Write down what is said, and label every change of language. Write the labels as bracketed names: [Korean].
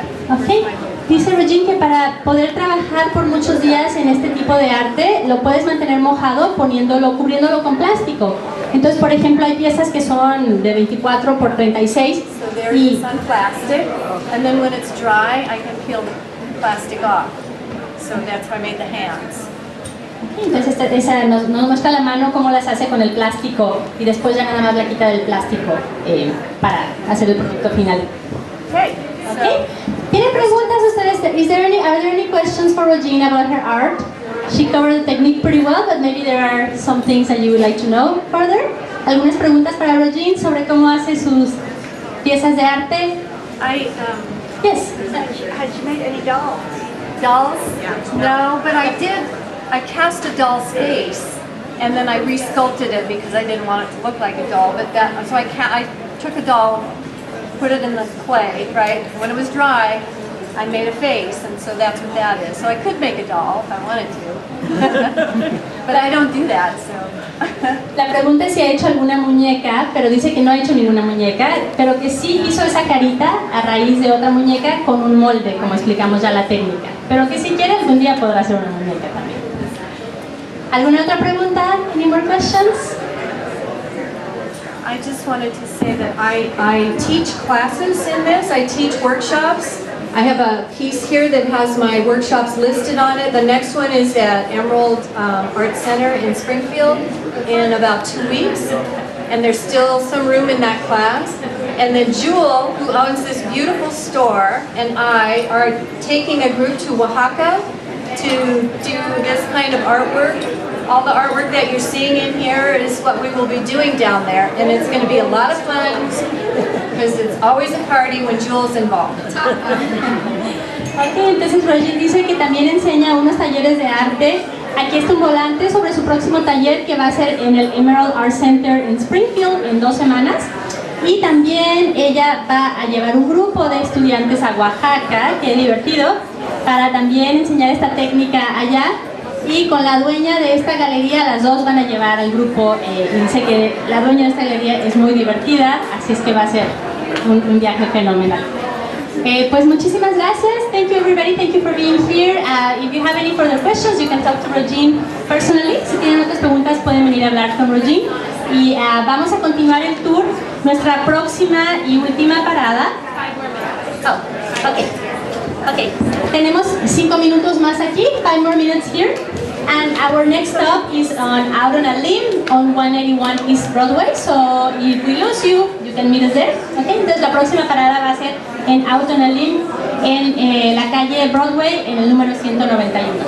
[Spanish] Ok, dice Regine que para poder trabajar por muchos días en este tipo de arte lo puedes mantener mojado cubriéndolo con plástico. Entonces, por ejemplo, hay piezas que son de 24 por 36 y [English] on plastic, and then when it's dry, I can peel the plastic off. So that's how I made the hands. Entonces esa nos muestra la mano cómo las hace con el plástico y después ya nada más la quita del plástico para hacer el producto final. Okay. Okay. [Spanish] ¿Tienen preguntas ustedes? [English] Are there any questions for Regina about her art? She covered the technique pretty well, but maybe there are some things that you would like to know further. [Spanish] ¿Algunas preguntas para Regina sobre cómo hace sus piezas de arte? [English] Has she made any dolls? Dolls? No, but I cast a doll's face and then I resculpted it because I didn't want it to look like a doll. But so I took a doll, put it in the clay, right? When it was dry, I made a face, and so that's what that is. So I could make a doll if I wanted to, but I don't do that, so. [Spanish] La pregunta es si ha hecho alguna muñeca, pero dice que no ha hecho ninguna muñeca, pero que sí hizo esa carita a raíz de otra muñeca con un molde, como explicamos ya la técnica. Pero que si quiere algún día podrá hacer una muñeca también. ¿Alguna otra pregunta? [English] Any more questions? I just wanted to say that I teach classes in this. I teach workshops. I have a piece here that has my workshops listed on it. The next one is at Emerald Art Center in Springfield in about 2 weeks. And there's still some room in that class. And then Jewel, who owns this beautiful store, and I are taking a group to Oaxaca to do this kind of artwork. All the artwork that you're seeing in here is what we will be doing down there. And it's going to be a lot of fun because it's always a party when Jewel's involved. [Spanish] Ok, entonces Roger dice que también enseña unos talleres de arte. Aquí está un volante sobre su próximo taller que va a ser en el Emerald Art Center en Springfield en 2 semanas. Y también ella va a llevar un grupo de estudiantes a Oaxaca, qué divertido, para también enseñar esta técnica allá. Y con la dueña de esta galería, las dos van a llevar al grupo. Dice que la dueña de esta galería es muy divertida, así es que va a ser un viaje fenomenal. Pues muchísimas gracias. [English] Thank you everybody. Thank you for being here. If you have any further questions, you can talk to Regine personally. [Spanish] Si tienen otras preguntas, pueden venir a hablar con Regine. Y vamos a continuar el tour. Nuestra próxima y última parada. Oh, okay. Okay, tenemos 5 minutos más aquí, [English] 5 more minutes here. And our next stop is out on a limb on 181 East Broadway. So if we lose you, you can meet us there. [Spanish] Okay, entonces la próxima parada va a ser en Out on a Limb en la calle Broadway en el número 191.